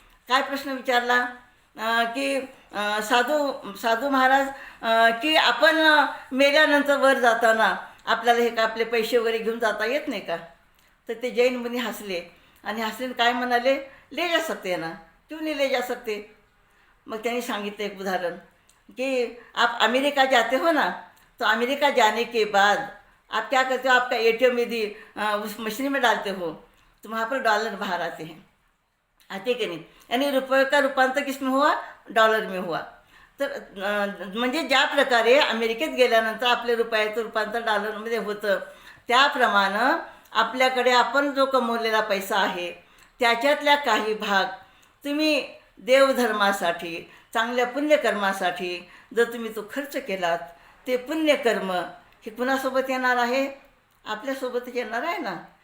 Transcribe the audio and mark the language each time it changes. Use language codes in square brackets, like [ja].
[mr] काय प्रश्न विचारला की साधू महाराज की आपण मेल्यानंतर वर जाताना आपल्याला हे का आपले पैसे वगैरे घेऊन जाता येत नाही का? तर ते जैन मुनी हसले आणि हसले काय म्हणाले, [hi] ले जा सकते ना, क्यों नहीं ले जा सकते. [mr] मग त्यांनी सांगितलं एक उदाहरण [hi] कि आप अमेरिका जाते हो ना, तो अमेरिका जाने के बाद आप क्या करते हो, आपका ATM यदि उस मशीन में डालते हो तो वहाँ पर डॉलर बाहर आते हैं, आते [mr] की नाही, [hi] यानी रुपये का रूपांतर किस में हुआ, डॉलर में हुआ. [mr] तर म्हणजे ज्या प्रकारे अमेरिकेत गेल्यानंतर आपल्या रुपयाचं रूपांतर डॉलरमध्ये होतं, त्याप्रमाणे आपल्याकडे आपण जो कमवलेला पैसा आहे त्याच्यातल्या काही भाग तुम्ही देवधर्मासाठी, चांगल्या पुण्यकर्मासाठी जर तुम्ही तो खर्च केलात, ते पुण्यकर्म हे कुणासोबत येणार आहे, आपल्यासोबतच येणार आहे ना.